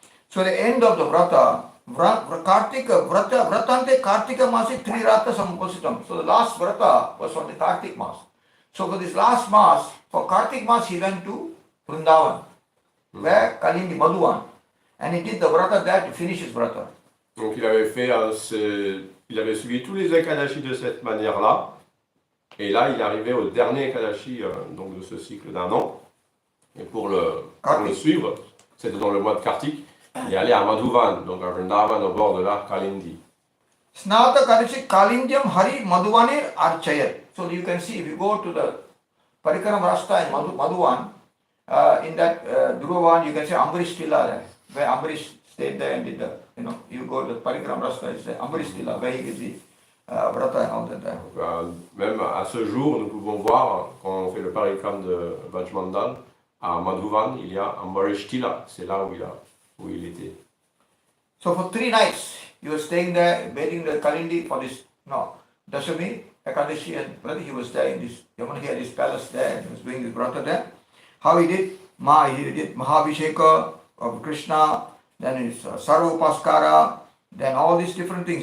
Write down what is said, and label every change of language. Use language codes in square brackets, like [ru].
[en] So the end of the Vrata, [sa] Kartika, Vratante Kartika Masi Tri Rata Sampositam. [en] So the last Vrata was on the Kartik Mas. So for this last Mas, for Kartik Mas, he went to Vrindavan, where Kalindi Madhuvan, and he did the Vrata there to finish his Vrata. [fr] Donc il avait suivi tous les Ekadashi de cette manière-là, et là il est arrivé au dernier Ekadashi donc de ce cycle d'un an, et pour le suivre, c'était dans le mois de Kartik. Il est allé à Madhuvan, donc à Vrindavan, au bord de la Kalindi. [sa] Snata Karishi Kalindyam Hari Madhuvanir Archayat. [en] So you can see if you go to the Parikaram Rasta in Madhuvan, in that Dhruvan, you can see Ambarish Tila there, where Ambarish stayed there and did the, you go to the Parikaram Rasta, it's the Ambarish Tila, where he did the Vrata and all that there. [fr] Donc, même à ce jour, nous pouvons voir, quand on fait le Parikram de Vajmandal, à Madhuvan, il y a Ambarish Tila, c'est là où il était. [en] So for 3 nights, he was staying there, bathing the Kalindi for this, Dashami, Ekadashi, and he was there in this, he had his palace there, and he was doing his Vrata there. How he did? He did Mahabhisheka of Krishna, then his Sarvopaskara, then all these different things.